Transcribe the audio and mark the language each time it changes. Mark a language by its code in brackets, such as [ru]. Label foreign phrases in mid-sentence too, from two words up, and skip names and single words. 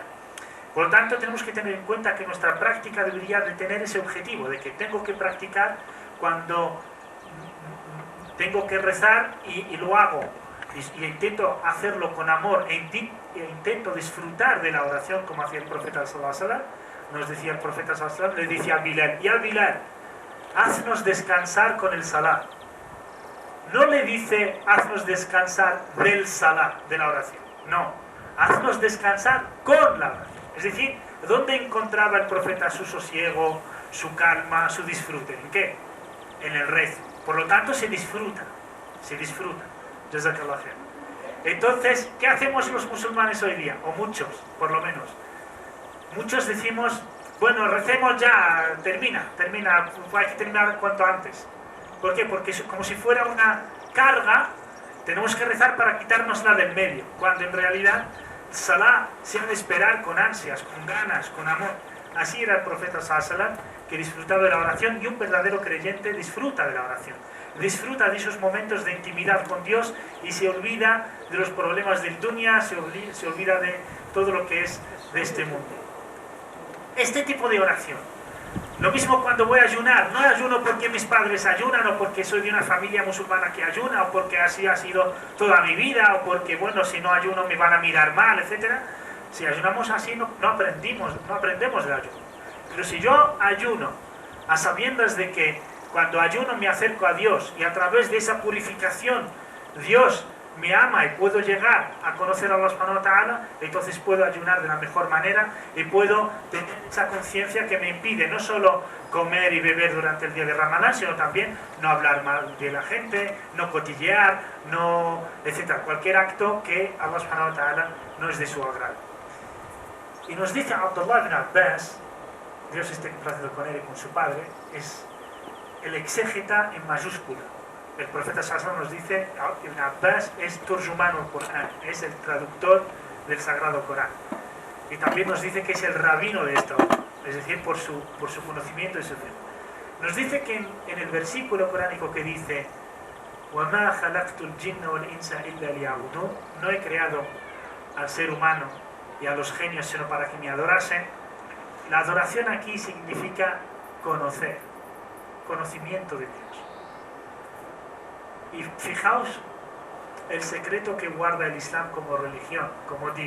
[es] Por lo tanto, tenemos que tener en cuenta que nuestra práctica debería de tener ese objetivo, de que tengo que practicar cuando tengo que rezar y lo hago. Y intento hacerlo con amor e intento disfrutar de la oración como hacía el profeta [ar] صلى الله عليه وسلم. [es] Nos decía el profeta [ar] صلى الله عليه وسلم, [es] le decía a Bilal, ya Bilal, haznos descansar con el salat. No le dice, haznos descansar del salat, de la oración. No, haznos descansar con la oración. Es decir, ¿dónde encontraba el profeta su sosiego, su calma, su disfrute? ¿En qué? En el rezo. Por lo tanto, se disfruta. Se disfruta. [ar] جزاك الله خير. [es] Entonces, ¿qué hacemos los musulmanes hoy día? O muchos, por lo menos. Muchos decimos, bueno, recemos ya, termina, hay que terminar cuanto antes. ¿Por qué? Porque es como si fuera una carga, tenemos que rezar para quitárnosla del medio, cuando en realidad Salah se ha de esperar con ansias, con ganas, con amor. Así era el profeta [ar] صلى الله عليه وسلم, [es] que disfrutaba de la oración, y un verdadero creyente disfruta de la oración. Disfruta de esos momentos de intimidad con Dios y se olvida de los problemas del dunya, se olvida de todo lo que es de este mundo. Este tipo de oración. Lo mismo cuando voy a ayunar. No ayuno porque mis padres ayunan, o porque soy de una familia musulmana que ayuna, o porque así ha sido toda mi vida, o porque, bueno, si no ayuno me van a mirar mal, etc. Si ayunamos así no aprendemos del ayuno. Pero si yo ayuno a sabiendas de que cuando ayuno me acerco a Dios, y a través de esa purificación Dios me ama y puedo llegar a conocer a Allah [ar] سبحانه وتعالى, [es] entonces puedo ayunar de la mejor manera y puedo tener esa conciencia que me impide no solo comer y beber durante el día de Ramadán, sino también no hablar mal de la gente, no cotillear, no, etc. Cualquier acto que Allah [ar] سبحانه وتعالى [es] no es de su agrado. Y nos dice Abdullah ibn Abbas, Dios esté complacido con él y con su padre, es el exégeta en mayúscula. El profeta sallallahu nos dice, Ibn Abbas es [ar] ترجمان القرآن, [es] es el traductor del Sagrado Corán. Y también nos dice que es el rabino de esta obra, es decir, por su conocimiento y su fe. Nos dice que en el versículo coránico que dice, [ar] وَمَا خَلَقْتُ الْجِنَّ وَالْإِنسَ إِلَّا لِيَعْبُدُونِ, [es] no he creado al ser humano y a los genios sino para que me adorasen. La adoración aquí significa conocer, conocimiento de Dios. Y fijaos el secreto que guarda el Islam como religión, como din.